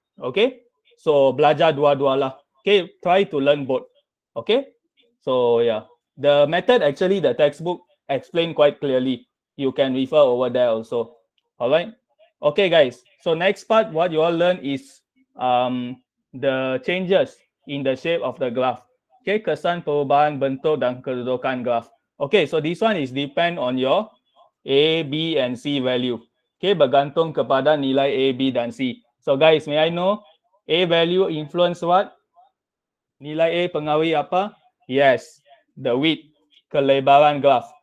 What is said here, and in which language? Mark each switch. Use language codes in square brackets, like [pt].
[en] Okay, so [ms] belajar dua-dua lah. [en] Okay, try to learn both. Okay, so yeah, the method actually the textbook explain quite clearly. You can refer over there also. All right. Okay, guys. So next part, what you all learn is the changes in the shape of the graph. [ms] Okay, kesan perubahan bentuk dan kedudukan graph. [en] Okay, so this one is depend on your A, B, and C value. Okay, [ms] bergantung kepada nilai A, B, dan C. [en] So guys, may I know A value influence what? [ms] Nilai A pengaruhi apa? [en] Yes, the width, [ms] kelebaran graph.